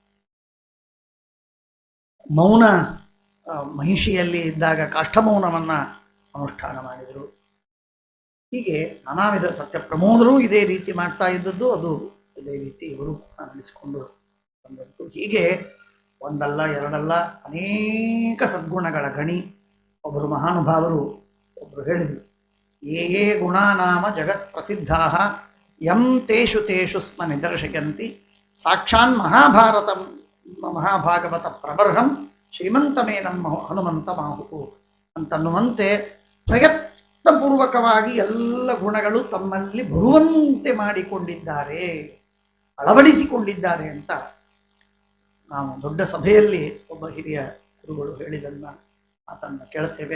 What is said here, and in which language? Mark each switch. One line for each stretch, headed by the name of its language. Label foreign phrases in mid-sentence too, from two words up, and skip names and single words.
Kannada: ಮೌನ ಮಹಿಷಿಯಲ್ಲಿ ಇದ್ದಾಗ ಕಾಷ್ಠಮೌನವನ್ನ ಅನುಷ್ಠಾನ ಮಾಡಿದರು. ಹೀಗೆ ನಾನಾ ವಿಧ ಸತ್ಯ ಪ್ರಮೋದರು ಇದೇ ರೀತಿ ಮಾಡ್ತಾ ಇದ್ದದ್ದು, ಅದು ಇದೇ ರೀತಿ ಇವರು ನಡೆಸಿಕೊಂಡು ಬಂದದ್ದು. ಹೀಗೆ ಒಂದಲ್ಲ ಎರಡಲ್ಲ ಅನೇಕ ಸದ್ಗುಣಗಳ ಗಣಿ. ಒಬ್ಬರು ಮಹಾನುಭಾವರು ಹೇಳಿದರು,
Sanskrit: ಯೇ ಗುಣಾನಾಮ ಜಗತ್ ಪ್ರಸಿದ್ಧಾ ಯಂ ತೇಷು ಸ್ಮ ನಿದರ್ಶಯಂತಿ ಸಾಕ್ಷಾನ್ ಮಹಾಭಾಗವತ ಪ್ರಬರ್ಹಂ ಶ್ರೀಮಂತಮೇನಂ ಹನುಮಂತ ಮಾಹುಕು
Kannada: ಅಂತನ್ನುವಂತೆ ಪ್ರಯತ್ನಪೂರ್ವಕವಾಗಿ ಎಲ್ಲ ಗುಣಗಳು ತಮ್ಮಲ್ಲಿ ಬರುವಂತೆ ಮಾಡಿಕೊಂಡಿದ್ದಾರೆ, ಅಳವಡಿಸಿಕೊಂಡಿದ್ದಾರೆ ಅಂತ ನಾವು ದೊಡ್ಡ ಸಭೆಯಲ್ಲಿ ಒಬ್ಬ ಹಿರಿಯ ಗುರುಗಳು ಹೇಳಿದನ್ನ ಮಾತನ್ನು ಕೇಳುತ್ತೇವೆ.